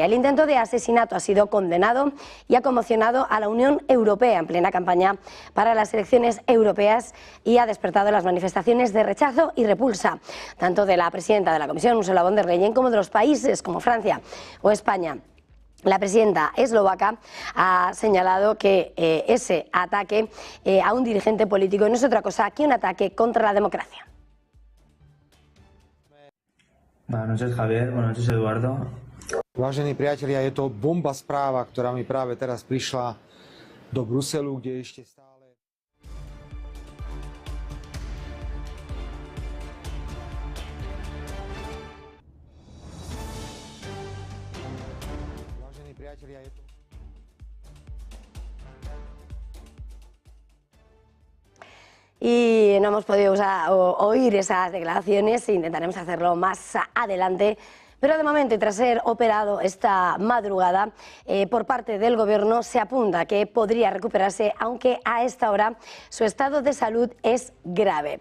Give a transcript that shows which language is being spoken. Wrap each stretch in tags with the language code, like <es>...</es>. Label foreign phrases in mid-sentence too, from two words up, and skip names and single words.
<es>El intento de asesinato ha sido condenado y ha conmocionado a la Unión Europea en plena campaña para las elecciones europeas y ha despertado las manifestaciones de rechazo y repulsa, tanto de la presidenta de la Comisión, Ursula von der Leyen, como de los países como Francia o España. La presidenta eslovaca ha señalado que ese ataque a un dirigente político no es otra cosa que un ataque contra la democracia. Buenas noches, Javier. Buenas noches, Eduardo.</es> <sk>Vážení priatelia, je to bomba správa, ktorá mi práve teraz prišla do Bruselu, kde ešte stále... Vážení priatelia, je to...</sk> <es>Y no hemos podido oír esas declaraciones, intentaremos hacerlo más adelante. Pero de momento, y tras ser operado esta madrugada por parte del Gobierno, se apunta que podría recuperarse, aunque a esta hora su estado de salud es grave.</es>